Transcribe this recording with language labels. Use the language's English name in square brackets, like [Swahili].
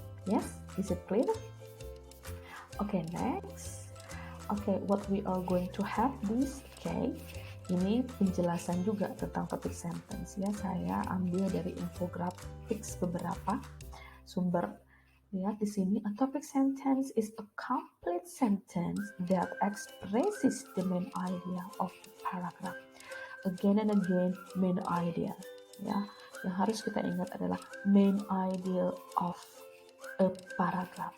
[English] Yes, is it clear? Okay, next. Okay, what we are going to have this, okay, [Indonesian] ini penjelasan juga tentang topic sentence ya. Saya ambil dari infographics beberapa sumber. Lihat di sini, [English] a topic sentence is a complete sentence that expresses the main idea of the paragraph. Again and again, main idea. [Indonesian] Ya, yang harus kita ingat adalah [English] main idea of a paragraph.